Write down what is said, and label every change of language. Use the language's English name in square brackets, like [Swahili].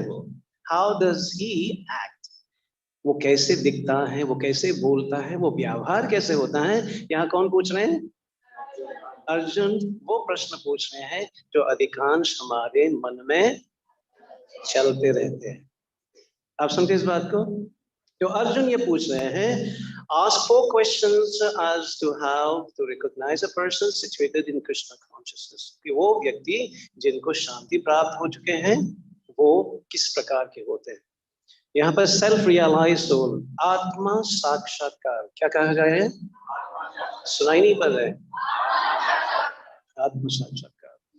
[Hindi] वो [English] How does he act? [Hindi] वो कैसे दिखता है, वो कैसे बोलता है, वो व्यवहार कैसे होता है? यहाँ कौन पूछ रहे हैं? अर्जुन वो प्रश्न पूछ रहे हैं जो अधिकांश हमारे मन में चलते रहते हैं। आप समझे इस बात को? तो अर्जुन ये पूछ रहे हैं, [English] ask 4 questions as to how to recognize a person situated in Krishna consciousness। [Hindi] कि वो व्यक्ति जिनको शांति प्राप्त हो चुके हैं वो किस प्रकार के होते हैं। यहाँ पर सेल्फ रियलाइज सोल, आत्मा साक्षात्कार, क्या कहा गया है? सुनाई नहीं पड़ रहा है? आत्मा साक्षात्कार।